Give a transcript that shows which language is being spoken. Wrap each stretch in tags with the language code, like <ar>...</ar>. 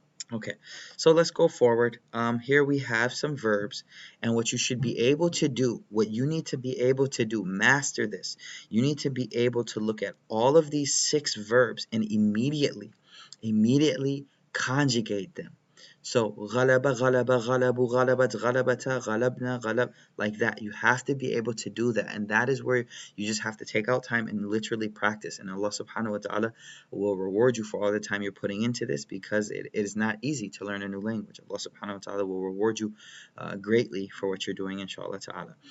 <en>Okay, so let's go forward. Here we have some verbs, and what you should be able to do, what you need to be able to do, master this. You need to be able to look at all of these 6 verbs and immediately conjugate them.</en> <ar>So غلب غلب غلبوا غلبت غلبتا غلبنا غلب,</ar> <en>like that. You have to be able to do that, and that is where you just have to take out time and literally practice. And Allah subhanahu wa ta'ala will reward you for all the time you're putting into this, because it is not easy to learn a new language. Allah subhanahu wa ta'ala will reward you greatly for what you're doing, inshallah ta'ala.</en>